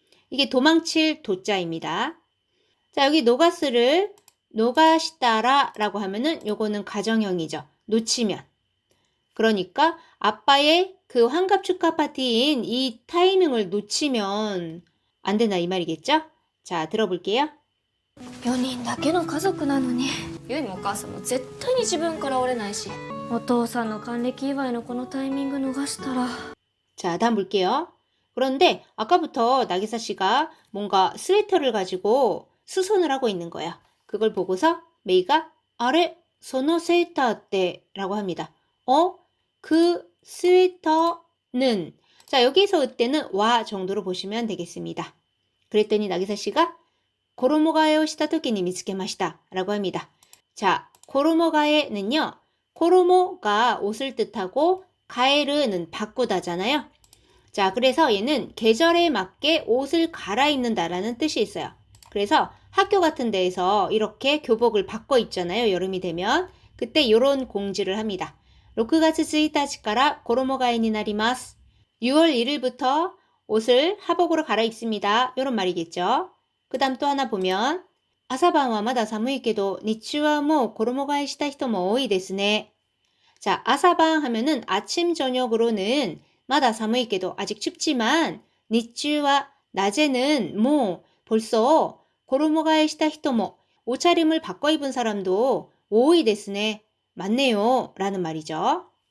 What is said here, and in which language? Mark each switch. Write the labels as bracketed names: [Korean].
[Korean] 이게 도망칠 도자입니다. 자, 여기 노가스를 노가시다라라고 하면은 요거는 가정형이죠. 놓치면. 그러니까 아빠의 그 환갑 축하 파티인 이 타이밍을 놓치면 안 된다 이 말이겠죠? 자, 들어볼게요. [Japanese] 4人だけの家族なのにユイもお母さんも絶対に自分から折れないし、お父さんの還暦祝いのこのタイミング逃したら。 [Korean] 자, 다음 볼게요. 그런데 아까부터 나기사 씨가 뭔가 스웨터를 가지고 수선을 하고 있는 거예요. 그걸 보고서 메이가 아래 소노 세이터 때라고 합니다. 그 스웨터는 자, 여기서 그때는 와 정도로 보시면 되겠습니다. 그랬더니 나기사 씨가 고로모가에오 시타토키니 미츠케마시다 라고 합니다. 자, 고로모가에는요. 고로모가 옷을 뜻하고 가에르는 바꾸다잖아요. 자, 그래서 얘는 계절에 맞게 옷을 갈아입는다라는 뜻이 있어요. 그래서 학교 같은 데에서 이렇게 교복을 바꿔 입잖아요. 여름이 되면. 그때 이런 공지를 합니다. 6월 1日から 고로모가에니 나리마스. 6월 1일부터 옷을 하복으로 갈아입습니다. 이런 말이겠죠. 그 다음 또 하나 보면 [Japanese] 朝晩はまだ寒いけど日中はもう衣替えした人も多いですね. [Korean] 자, 아사방 하면은 아침 저녁으로는 마다 [Japanese] 寒いけど [Korean] 아직 춥지만 [Japanese] 日中は [Korean] 낮에는 뭐 벌써 [Japanese] 衣替えした人も [Korean] 옷차림을 바꿔 입은 사람도 [Japanese] 多いですね. [Korean] 맞네요. 라는 말이죠.